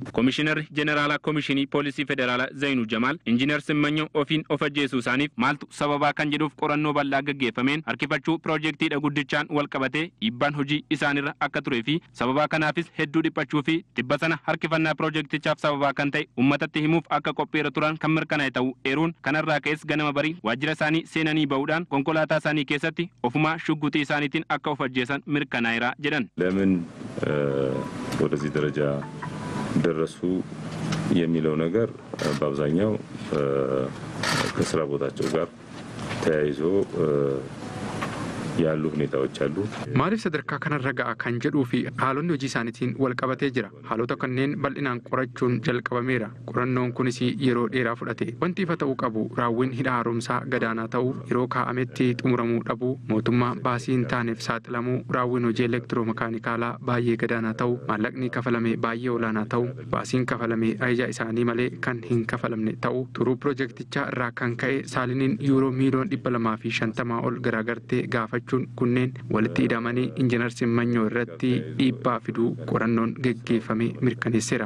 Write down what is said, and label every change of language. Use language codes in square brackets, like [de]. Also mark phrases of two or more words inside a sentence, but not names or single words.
[om] Komishinar Jeneraalaa Komishinii Poolisii Federaalaa Zainuu Jamaal Injiinar Simmanyaw ofiin of ajjeesuu isaaniif maaltu sababaa kan jedhuuf qorannoo bal'aa gaggeeffameen harkifachuu piroojeektiidha guddichaan wal qabatee dhiibbaan hojii isaanirra akka turee fi sababaa kanaafis hedduu dhiphachuu fi dhibba sana harkifannaa piroojeektichaaf sababaa kan ta'e uummatatti himuuf akka qopheera turan kan mirkanaa'e ta'uu eeruun kanarraa ka'es ganama barii waajjira isaanii seenanii ba'uudhaan konkolaataa isaanii keessatti ofumaa shugguxii isaaniitiin akka of ajjeesan mirkanaa'eera jedhan. [am] ለምን ወደዚህ ደረጃ ደረሱ የሚለው ነገር በአብዛኛው ከስራ ቦታቸው ጋር ተያይዞ ያሉ ሁኔታዎች አሉ። ማሪፍ ሰደርካ ከነራ [om] ga'a kan jedhuu fi haalonni hojii isaaniitiin wal qabatee jira. Haalota kanneen bal'inaan qorachuun jalqabameera. Qorannoon kunis yeroo dheeraa fudhate. Wanti ifa ta'uu qabu raawwiin hidha haaromsaa gadaanaa ta'uu, yeroo kaa'ametti xumuramuu dhabuu, mootummaa baasii hin taaneef saaxilamuu, raawwiin hojii elektiroomakaanikaalaa baay'ee gadaanaa ta'uu, maallaqni kafalame baay'ee olaanaa ta'uu, baasiin kafalame ayyaa isaanii malee kan hin kafalamne ta'uu, turuu piroojeektichaa irraa kan ka'e saaliniin yuuroo miiliyoona 250 ol garaagartee gaafachuu kunneen walitti hidhamanii Injiinar Simmanyaw irratti dhiibbaa fiduu qorannoon geggeeffame mirkaneesseera.